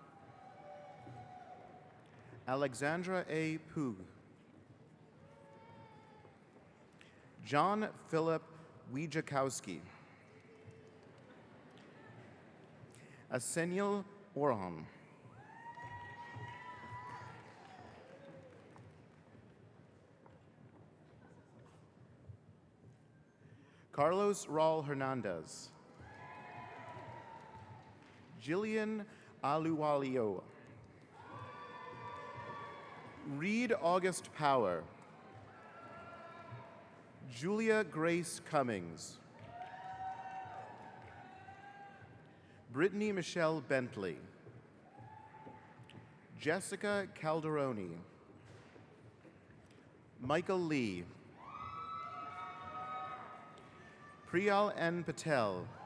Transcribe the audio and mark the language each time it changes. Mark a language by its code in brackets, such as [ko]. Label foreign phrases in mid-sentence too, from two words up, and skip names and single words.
[en] Alexandra A. Poog. John Philip Wijakowski. Asenil Orhan. Carlos Raul Hernandez. Jillian Aluwalio. Reed August Power. Julia Grace Cummings. Brittany Michelle Bentley. Jessica Calderoni. Michael Lee. Priyal N. Patel.